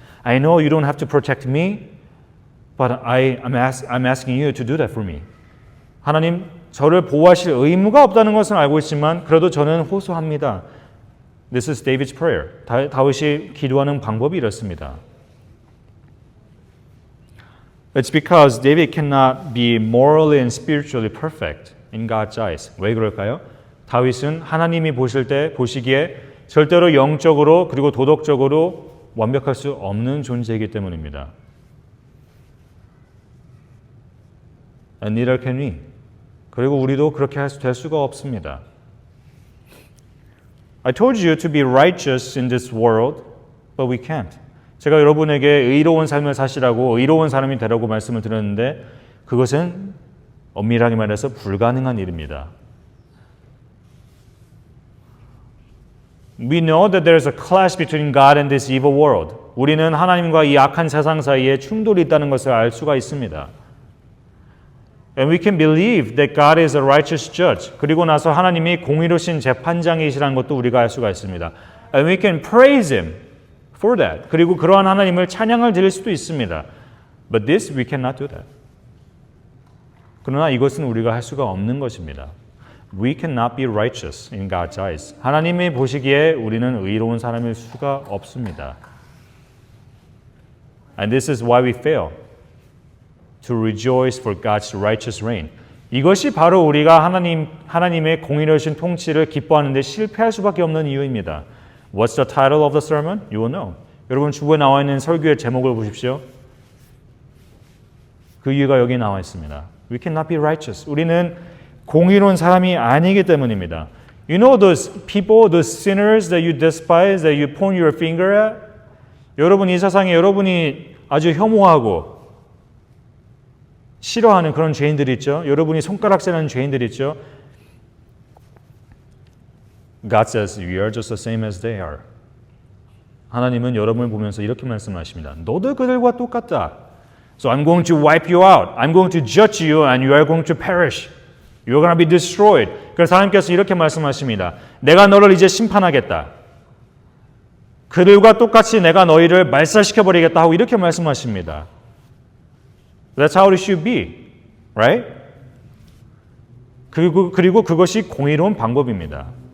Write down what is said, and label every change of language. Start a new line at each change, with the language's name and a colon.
English: I know you don't have to protect me, but I'm asking you to do that for me.
Korean: 하나님, 저를 보호하실 의무가 없다는 것은 알고 있지만 그래도 저는 호소합니다.
English: This is David's prayer.
Korean: 다윗이 기도하는 방법이 이렇습니다.
English: It's because David cannot be morally and spiritually perfect in God's eyes.
Korean: 왜 그럴까요? 다윗은 하나님이 보시기에 절대로 영적으로 그리고 도덕적으로 완벽할 수 없는 존재이기 때문입니다.
English: And neither can we.
Korean: 그리고 우리도 그렇게 될 수가 없습니다.
English: I told you to be righteous in this world, but we can't.
Korean: 제가 여러분에게 의로운 삶을 사시라고 의로운 사람이 되라고 말씀을 드렸는데 그것은 엄밀하게 말해서 불가능한 일입니다.
English: We know that there is a clash between God and this evil world.
Korean: 우리는 하나님과 이 악한 세상 사이에 충돌이 있다는 것을 알 수가 있습니다.
English: And we can believe that God is a righteous judge.
Korean: 그리고 나서 하나님이 공의로우신 재판장이시라는 것도 우리가 알 수가 있습니다.
English: And we can praise Him for that.
Korean: 그리고 그러한 하나님을 찬양을 드릴 수도 있습니다.
English: But this we cannot do that.
Korean: 그러나 이것은 우리가 할 수가 없는 것입니다.
English: We cannot be righteous in God's eyes.
Korean: 하나님이 보시기에 우리는 의로운 사람일 수가 없습니다.
English: And this is why we fail to rejoice for God's righteous reign.
Korean: 이것이 바로 우리가 하나님의 공의로우신 통치를 기뻐하는 데 실패할 수밖에 없는 이유입니다.
English: What's the title of the sermon? You will know.
Korean: 여러분 주부에 나와 있는 설교의 제목을 보십시오. 그 이유가 여기 나와 있습니다.
English: We cannot be righteous.
Korean: 우리는 공의로운 사람이 아니기 때문입니다.
English: You know those people, those sinners that you despise, that you point your finger at?
Korean: 여러분 이 세상에 여러분이 아주 혐오하고 싫어하는 그런 죄인들이 있죠. 여러분이 손가락질하는 죄인들이 있죠.
English: God says you are just the same as they are.
Korean: 하나님은 여러분을 보면서 이렇게 말씀하십니다. 너도 그들과 똑같다.
English: So I'm going to wipe you out. I'm going to judge you and you are going to perish. You're going to be destroyed.
Korean: 그래서 하나님께서 이렇게 말씀하십니다. 내가 너를 이제 심판하겠다. 그들과 똑같이 내가 너희를 말살시켜버리겠다 하고 이렇게 말씀하십니다.
English: That's how it should be. Right?
Korean: 그리고 그것이 공의로운 방법입니다.